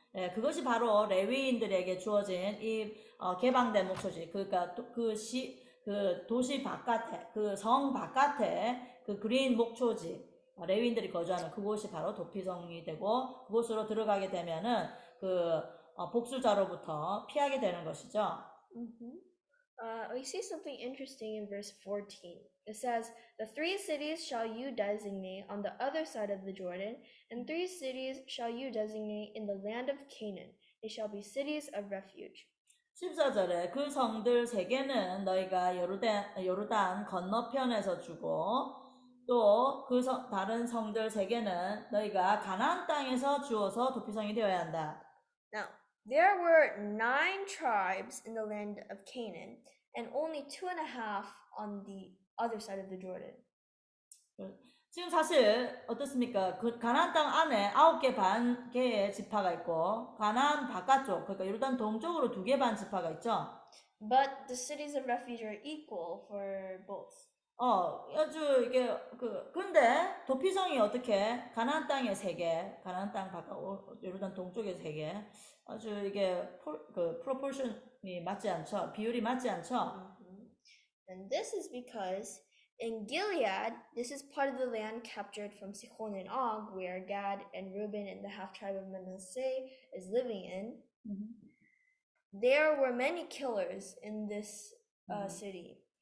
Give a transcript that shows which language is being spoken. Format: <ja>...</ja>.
<ko>예, 그것이 바로 레위인들에게 주어진 이 개방된 목초지. 그러니까 그 도시 바깥에, 그 성 바깥에 그 그린 목초지, 레위인들이 거주하는 그곳이 바로 도피성이 되고, 그곳으로 들어가게 되면은 그 복수자로부터 피하게 되는 것이죠.</ko> <en>We see something interesting in verse 14. It says, "The 3 cities shall you designate on the other side of the Jordan, and 3 cities shall you designate in the land of Canaan. They shall be cities of refuge."</en> <ko>14절에 그 성들 3개는 너희가 요르단 건너편에서 주고, 또 그 다른 성들 3개는 너희가 가나안 땅에서 주어서 도피성이 되어야 한다.</ko> <en>Now, there were 9 tribes in the land of Canaan, and only 2.5 on the other side of the Jordan.</en> <ko>지금 사실 어떻습니까? 그 가나안 땅 안에 9개 반 개의 지파가 있고, 가나안 바깥쪽, 그러니까 요르단 동쪽으로 2개 반 지파가 있죠.</ko> <en>But the cities of refuge are equal for both.</en> <ko>아주 이게 근데 도피성이 어떻게 가나안 땅에 3개, 가나안 땅 바깥 요르단 동쪽에 3개, 아주 이게 프로포션이 맞지 않죠. 비율이 맞지 않죠.</ko> <en>And this is because in Gilead, this is part of the land captured from Sihon and Og, where Gad and Reuben and the half tribe of Manasseh is living in. There were many killers in this city.</en>